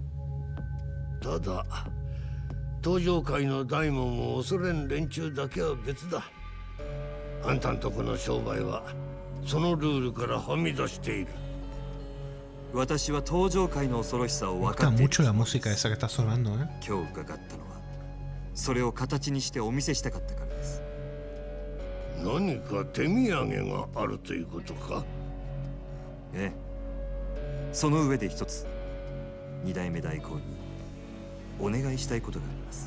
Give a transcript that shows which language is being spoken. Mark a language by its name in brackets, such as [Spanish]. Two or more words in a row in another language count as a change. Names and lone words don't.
[Japanese] ただ東上界の大門を恐れん連中だけは別だ。あんたんとこの商売はそのルールからはみ出している。私は東上界の恐ろしさを分 [Spanish] Me [Japanese] か [Spanish] gusta [Japanese] っている [Spanish] mucho la música esa que está sonando, ¿eh? [Japanese] 今日伺ったのは、それを形にしてお見せしたかったからです。何か手土産があるということか。ええ、その上で一つ二代目代行にお願いしたいことがあります。